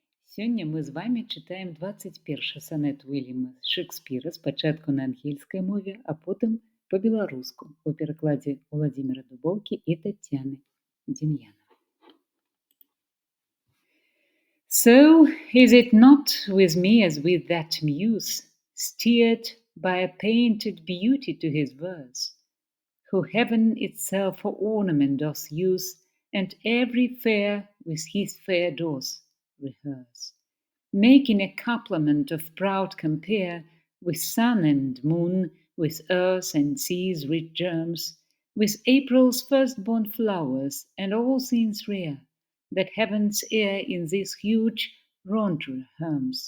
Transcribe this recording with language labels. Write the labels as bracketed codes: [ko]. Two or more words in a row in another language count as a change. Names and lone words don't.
[be] Сёння мы з вами чытаем 21 сонет Уильяма Шекспіра спачатку на ангельскай мове, а потым па-беларуску у перакладзе Владзіміра Дубоўкі і Таццяны Дем'янавай. [en] So is it not with me as with that muse, steered by a painted beauty to his verse, who heaven itself for ornament doth use, and every fair with his fair doth rehearse, making a couplement of proud compare with sun and moon, with earth and sea's rich germs, with April's first-born flowers, and all things rare that heaven's air in this huge rondure hums.